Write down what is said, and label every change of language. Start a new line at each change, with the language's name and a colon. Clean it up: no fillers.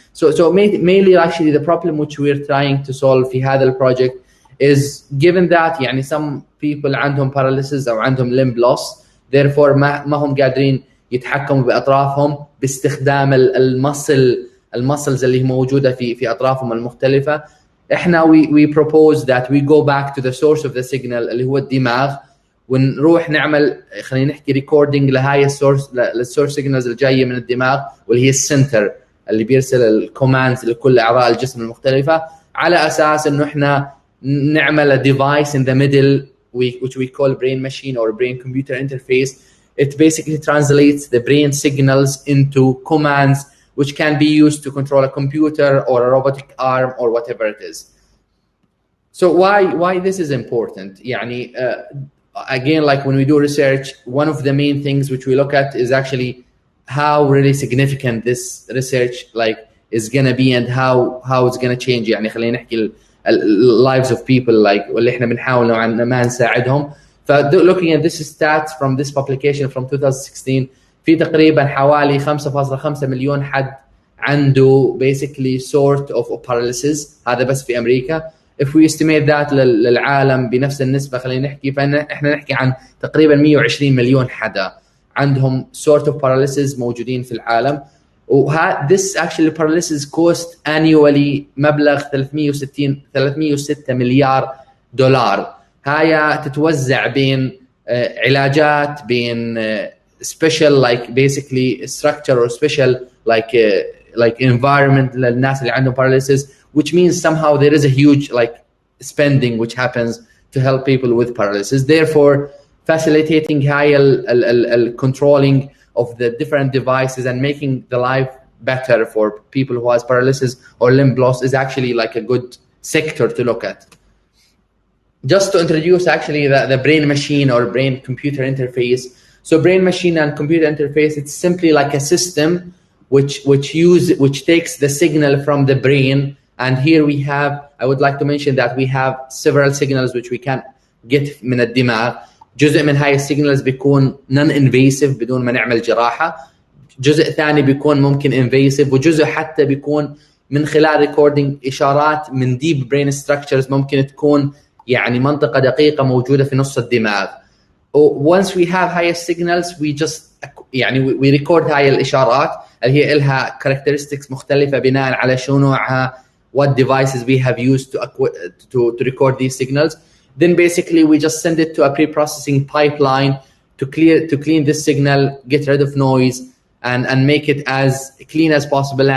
English: So mainly actually the problem which we're trying to solve
Arabic: في هذا
English: project is given that
Arabic: يعني
English: some people
Arabic: عندهم
English: paralysis
Arabic: أو عندهم
English: limb loss, therefore
Arabic: ما هم قادرين يتحكموا بأطرافهم باستخدام المسلز اللي موجودة في أطرافهم المختلفة. إحنا
English: we propose that we go back to the source of the signal
Arabic: اللي هو الدماغ ونروح نعمل خلينا نحكي ريكوردينج لهاي السورس سيجنالز اللي جايه من الدماغ واللي هي السنتر اللي بيرسل الكوماندز لكل اعضاء الجسم المختلفه على اساس انه احنا نعمل ديفايس ان ذا ميدل
English: which we call brain machine or brain computer interface. It basically translates the brain signals into commands which can be used to control a computer or a robotic arm or whatever it is. So why this is important?
Arabic: يعني,
English: again, like when we do research, one of the main things which we look at is actually how really significant this research like is gonna be and how it's gonna change.
Arabic: يعني خلينا نحكي
English: lives of people like
Arabic: واللي احنا بنحاول نوعا ما نساعدهم.
English: Looking at this stats from this publication from 2016,
Arabic: في تقريبا حوالي 5.5 مليون حد عنده
English: basically sort of paralysis.
Arabic: هذا بس في أمريكا.
English: If we estimate that
Arabic: للعالم بنفس النسبة خلينا نحكي، فإحنا نحكي عن تقريبا 120 مليون حدا عندهم
English: sort of paralysis
Arabic: موجودين في العالم.
English: this actually paralysis cost annually
Arabic: مبلغ 306 مليار دولار. هاي تتوزع بين علاجات، بين
English: special like basically structure or special like environment
Arabic: للناس اللي عندهم
English: paralysis, which means somehow there is a huge like spending which happens to help people with paralysis. Therefore, facilitating high controlling of the different devices and making the life better for people who has paralysis or limb loss is actually like a good sector to look at. Just to introduce actually the brain machine or brain computer interface. So brain machine and computer interface, it's simply like a system which takes the signal from the brain. And here we have, I would like to mention that we have several signals which we can get
Arabic: من الدماغ. جزء من هاي السيجنالز بيكون
English: non invasive
Arabic: بدون ما نعمل جراحة، جزء ثاني بيكون ممكن
English: invasive،
Arabic: وجزء حتى بيكون من خلال
English: recording
Arabic: إشارات من
English: deep brain structures
Arabic: ممكن تكون يعني منطقة دقيقة موجودة في نص الدماغ.
English: Once we have higher signals we just
Arabic: يعني
English: we record
Arabic: هاي الإشارات اللي هي إلها
English: characteristics
Arabic: مختلفة بناء على شو نوعها،
English: what devices we have used to record these signals. Then basically we just send it to a pre-processing pipeline to clean this signal, get rid of noise and make it as clean as possible.